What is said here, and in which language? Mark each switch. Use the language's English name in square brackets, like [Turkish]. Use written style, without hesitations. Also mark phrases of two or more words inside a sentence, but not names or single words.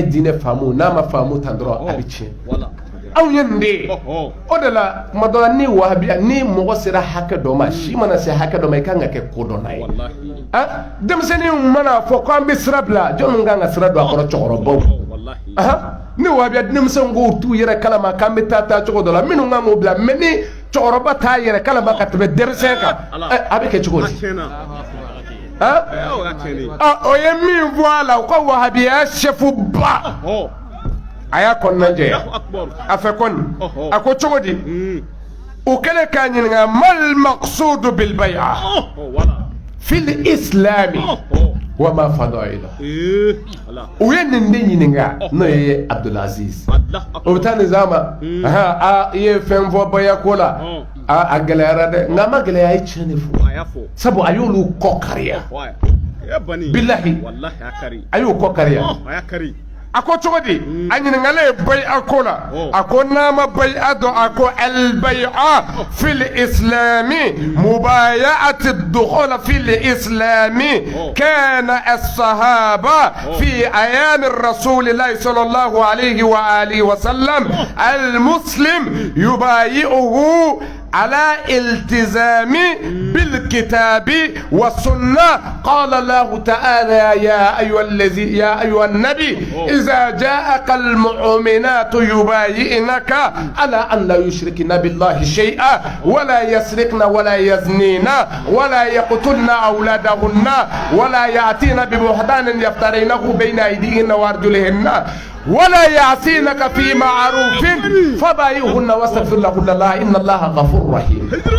[Bambara] dine famu na ma famu tandro abichi aw yende o de la madala ni wahabiya ni mogo sera hakɛ dɔ ma si mana se hakɛ dɔ ma i kan ka kɛ ko dɔ na ye denmisɛnnin mana fɔ ko an bɛ sira bila jɔn kan ka sira don a kɔrɔ cɛkɔrɔbaw ni wahabiya denmisɛnw ko t'u yɛrɛ kalama k'an bɛ taa cogo dɔ la minnu kan k'o bila mɛ ni cɛkɔrɔba t'a yɛrɛ kalama ka tɛmɛ denmisɛn kan a bɛ kɛ cogo di o ye min fɔ a la u ka wahabiya sɛfu ba aya kɔnɔna jɛya a fɛ kɔni a ko cogo di o kɛlen k'a ɲininka [Arabic] ما المقصود بالبيعة في الإسلام وما فضائلها [Bambara] o ye nin de ɲininka n'o ye Abdulaziz o bɛ taa nin zama i ye fɛn fɔ bayako la a gɛlɛyara dɛ nka a ma gɛlɛya a ye tiɲɛ de fɔ sabu a y'olu kɔ kariya bilahi a y'o kɔ kariya a ko cogo di a ɲininkalen ye bay'a ko la a ko n'a ma bay'a dɔn [Arabic] أ قال البيعة في الإسلام مبايعة الدخول في الإسلام كان الصحابة في أيام رسول الله صلى الله عليه و آله وسلم المسلم يبايعه على التزام بالكتاب والسنة قال الله تعالى يا أيها النبي إذا جاءك المؤمنات يبايعنك على أن لا يشركن بالله شيئا ولا يسرقن ولا يزنين ولا يقتلن أولادهن ولا يأتين ببهتان يفترينه بين أيديهن وأرجلهن ولا يعصينك في معروف فبايعهن واستغفر لهن الله إن الله غفور رحيم.